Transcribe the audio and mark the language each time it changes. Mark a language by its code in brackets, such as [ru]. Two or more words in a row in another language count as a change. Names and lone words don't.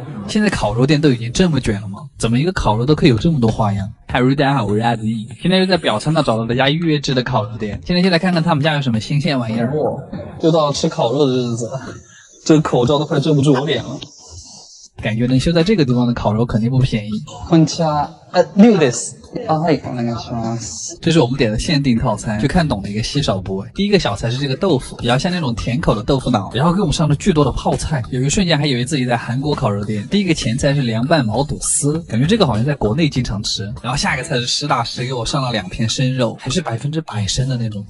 [zh] 现在烤肉店都已经这么卷了吗？怎么一个烤肉都可以有这么多花样？嗨，大家好，我是阿迪。现在又在表参道找到了家预约制的烤肉店，现在就来看看他们家有什么新鲜玩意儿。又到了吃烤肉的日子了，这个口罩都快遮不住我脸了。感觉能修在这个地方的烤肉肯定不便宜。 [ja] こんにちは。6です。はい、お願いします。 [zh] 这是我们点的限定套餐，就看懂了一个稀少部位。第一个小菜是这个豆腐，比较像那种甜口的豆腐脑，然后给我们上了巨多的泡菜，有一瞬间还以为自己在韩国烤肉店。第一个前菜是凉拌毛肚丝，感觉这个好像在国内经常吃。然后下一个菜是实打实给我上了2片生肉，还是100%生的那种。